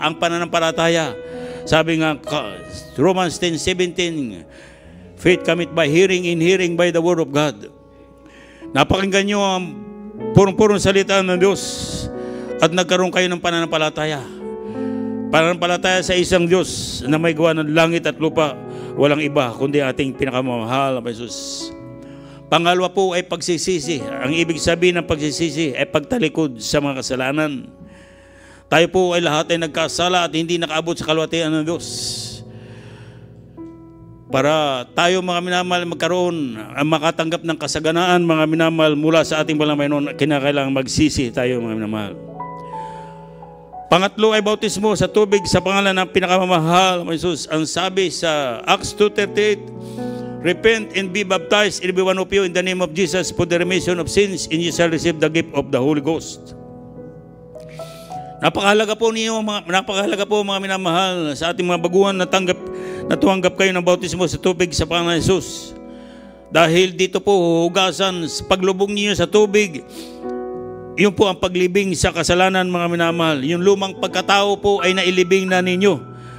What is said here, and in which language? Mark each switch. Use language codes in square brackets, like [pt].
[tl] Ang pananampalataya, sabi nga [en] Romans 10:17, faith cometh by hearing, in hearing by the word of God. [tl] Napakinggan nyo ang purong-purong salita ng Diyos at nagkaroon kayo ng pananampalataya. Pananampalataya sa isang Diyos na may gawa ng langit at lupa, walang iba kundi ating pinakamamahal na Jesus. Pangalawa po ay pagsisisi. Ang ibig sabihin ng pagsisisi ay pagtalikod sa mga kasalanan. Tayo po ay lahat ay nagkasala at hindi nakaabot sa kalwatian ng Diyos. Para tayo mga minamahal magkaroon, makatanggap ng kasaganaan mga minamahal mula sa ating balang Panginoon, kinakailangan magsisi tayo mga minamahal. Pangatlo ay bautismo sa tubig sa pangalan ng pinakamamahal ng Jesus. Ang sabi sa [en] Acts 2:38, repent and be baptized every one of you in the name of Jesus for the remission of sins, and you shall receive the gift of the Holy Ghost. [tl] Napakahalaga po mga minamahal sa ating mga baguhan na tumanggap kayo ng bautismo sa tubig sa pangalan ng Jesus. Dahil dito po huhugasan sa paglubog niyo sa tubig, yun po ang paglibing sa kasalanan mga minamahal. Yung lumang pagkatao po ay nailibing na ninyo.